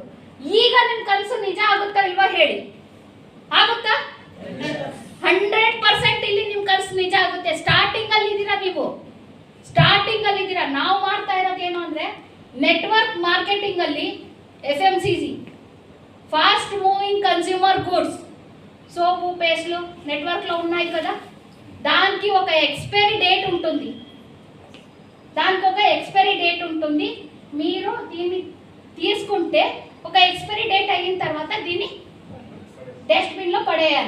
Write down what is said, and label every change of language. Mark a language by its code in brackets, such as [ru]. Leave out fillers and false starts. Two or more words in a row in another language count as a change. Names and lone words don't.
[kn] ಈಗ ನಿಮ್ಮ ಕನಸು ನಿಜ ಆಗುತ್ತಾ ಇಲ್ವಾ ಹೇಳಿ? ಆಗುತ್ತಾ? 100% ಇಲ್ಲಿ ನಿಮ್ಮ ಕನಸು ನಿಜ ಆಗುತ್ತೆ. ಸ್ಟಾರ್ಟಿಂಗ್ ಅಲ್ಲಿ ಇದ್ದೀರಾ ನೀವು, ನಾವು ಮಾಡ್ತಾ ಇರೋದು ಏನು ಅಂದ್ರೆ [en] network marketing [te] ಅಲ್ಲಿ [en] FMCG fast moving consumer goods [te] సోపు పేస్ట్లు నెట్వర్క్లో ఉన్నాయి కదా, దానికి ఒక [en] expiry date [te] ఉంటుంది. మీరు దీన్ని తీసుకుంటే ఒక [en] expiry date [te] అయిన తర్వాత దీన్ని డస్ట్బిన్లో పడేయాలి.